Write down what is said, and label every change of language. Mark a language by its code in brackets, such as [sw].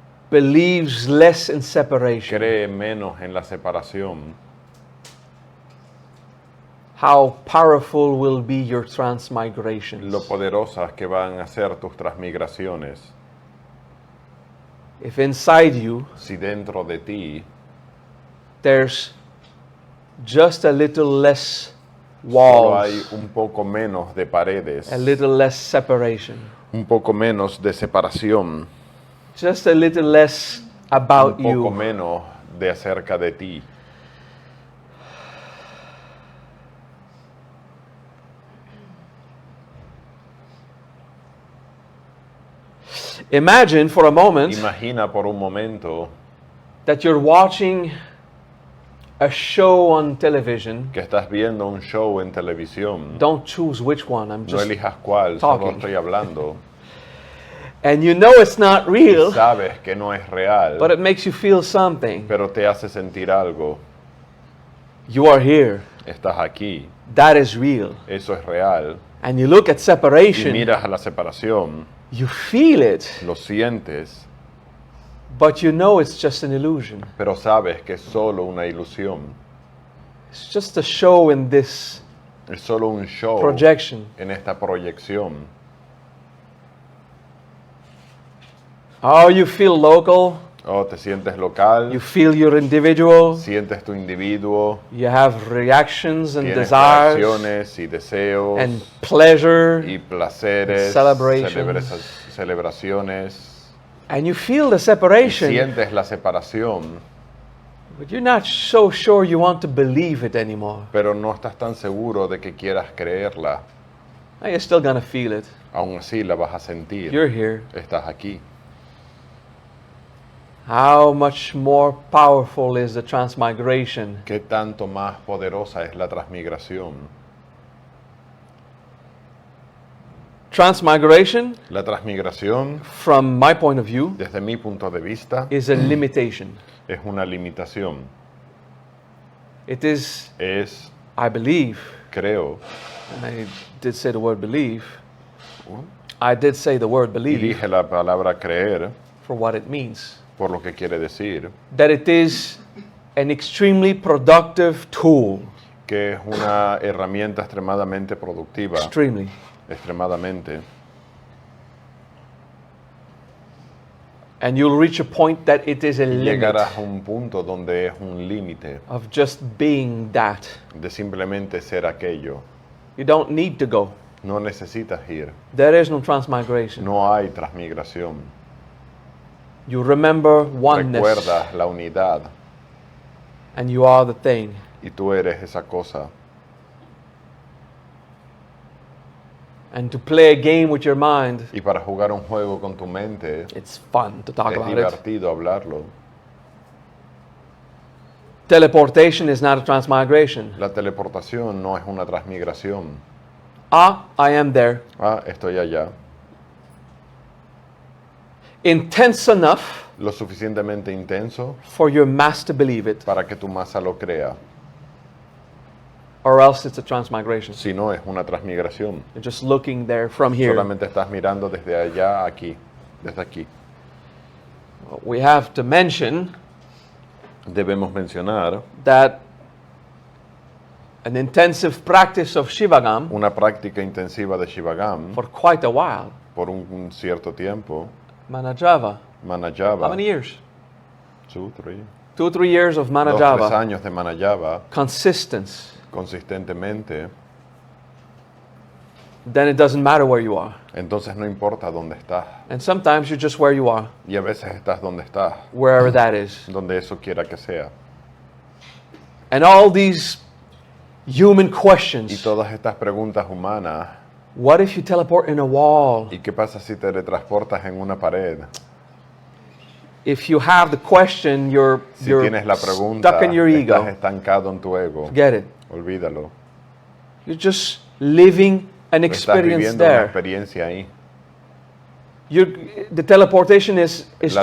[en] believes less in separation. [es] cree menos en la separación. [en] How powerful will be your transmigrations? [es] Lo poderosas que van a ser tus transmigraciones. [en] If inside you [es] Si dentro de ti [en] there's just a little less [es] solo hay [en] walls, [es] un poco menos de paredes, [en] a little less separation, [es] un poco menos de separación, [en] just a little less about [es] un poco menos de acerca de ti. [en] imagine for a moment [es] Imagina por un momento [en] that you're watching a show on television. [es] que estás viendo un show en televisión. [en] Don't choose which one, I'm [es] No [en] just [es] elijas cuál, solo [en] talking. [es] estoy hablando. [en] and you know it's not real, [es] Sabes que no es real, [en] but it makes you feel something. [es] pero te hace sentir algo. [en] You are here. [es] Estás aquí, [en] That is real. [es] eso es real. [en] And you look at [es] Y [en] separation, [es] miras a la separación, [en] you feel it, [es] lo sientes, [en] but you know it's just an illusion. [es] pero sabes que es solo una ilusión. [en] It's just a show in this [es] Es solo un show [en] projection. [es] en esta proyección. [en] Oh, you feel local, [es] Oh, te sientes local, [en] you feel you're individual, [es] sientes tu individuo, [en] you have reactions and [es] tienes [en] desires [es] reacciones y deseos [en] and pleasure, [es] y placeres, [en] celebrations. [es] celebraciones. [en] and you feel the [es] Y [en] separation, [es] sientes la separación, [en] but you're not so sure you want to believe it anymore. [es] pero no estás tan seguro de que quieras creerla. [en] Now you're still gonna feel it. [es] Aún así la vas a sentir. [en] You're here. [es] Estás aquí. [en] How much more powerful is the transmigration? [es] ¿Qué tanto más poderosa es la transmigración? [en] Transmigration, [es] La transmigración, [en] from my point of view, [es] desde mi punto de vista, [en] is a limitation. [es] es una limitación. [en] It is, [es] Es, [en] I believe, [es] creo, [en] and I did say the word believe. I did say the word [es] y [en] believe [es] dije la palabra creer [en] for what it means. [es] por lo que quiere decir, [en] That it is an extremely productive tool. [es] que es una herramienta extremadamente productiva, [en] Extremely. [es] extremadamente. [en] And you'll reach a point that it is a [es] Y [en] limit [es] llegarás a un punto donde es un límite [en] of just being that. [es] de simplemente ser aquello. [en] You don't need to go. [es] No necesitas ir. [en] There is no transmigration. [es] No hay transmigración. [en] You remember oneness, [es] Recuerdas la unidad [en] and you are the thing. [es] y tú eres esa cosa. [en] And to play a game with your mind, [es] Y para jugar un juego con tu mente [en] it's fun to talk [es] es [en] about it. [es] divertido hablarlo. [en] Teleportation is not a transmigration. [es] La teleportación no es una transmigración. [en] Ah, I am there. [es] Ah, estoy allá. [en] Intense enough [es] Lo suficientemente intenso [en] for your mass to believe it, [es] para que tu masa lo crea. [en] or else it's a transmigration. [es] Si no, es una transmigración. [en] You're just looking there from here. [es] Solamente estás mirando desde allá a aquí, desde aquí. [en] We have to mention [es] Debemos mencionar [en] that an intensive practice of Shivagam [es] una práctica intensiva de Shivagam [en] for quite a while. [es] por un cierto tiempo. [en] Manajava. How [es] Manayava, [en] many years? 2, 3, 2 or 3 years of [es] 2, 3 [en] Manajava. [es] años de Manayava [en] Consistence. [es] consistentemente. [en] Then it doesn't matter where you are. [es] Entonces no importa dónde estás. [en] And sometimes you're just where you are, [es] Y a veces estás donde estás, [en] wherever that is. [es] donde eso quiera que sea. [en] And all these human [es] Y [en] questions. [es] todas estas preguntas humanas. [en] What if you teleport in a wall? [es] ¿Y qué pasa si te teletransportas en una pared? [en] If you have the question, you're [es] Si tienes la pregunta, [en] stuck in your [es] estás [en] ego. [es] estancado en tu ego. [en] Forget it. [es] Olvídalo. [en] You're just living an [es] Estás [en] experience [es] viviendo una [en] there. [es] experiencia ahí. [en] The teleportation is [es] La